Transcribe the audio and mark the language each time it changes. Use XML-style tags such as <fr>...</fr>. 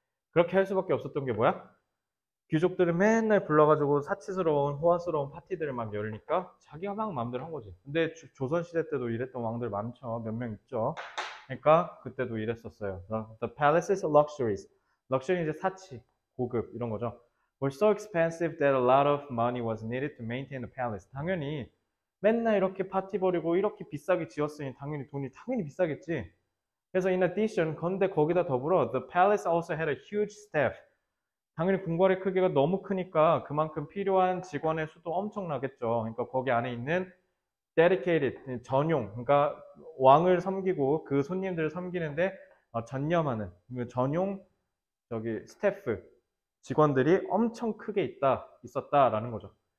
<ko>그렇게 할 수밖에 없었던 게 뭐야? 귀족들을 맨날 불러가지고 사치스러운 호화스러운 파티들을 막 열니까 자기가 막 마음대로 한 거지. 근데 조선시대 때도 이랬던 왕들 많죠. 몇 명 있죠. 그러니까 그때도 이랬었어요.</ko> <en>The palaces luxuries.</en> <ko>luxury 이제 사치, 고급 이런 거죠.</ko> <en>were so expensive that a lot of money was needed to maintain the palace.</en> <ko>당연히 맨날 이렇게 파티 벌이고 이렇게 비싸게 지었으니 돈이 당연히 비싸겠지. 그래서</ko> <en>in addition,</en> <ko>건데 거기다 더불어</ko> <en>the palace also had a huge staff.</en> <ko>당연히 궁궐의 크기가 너무 크니까 그만큼 필요한 직원의 수도 엄청나겠죠. 그러니까 거기 안에 있는 dedicated, 전용, 그러니까 왕을 섬기고 그 손님들을 섬기는데 전념하는 전용 스태프, 직원들이 엄청 크게 있었다라는 거죠.</ko>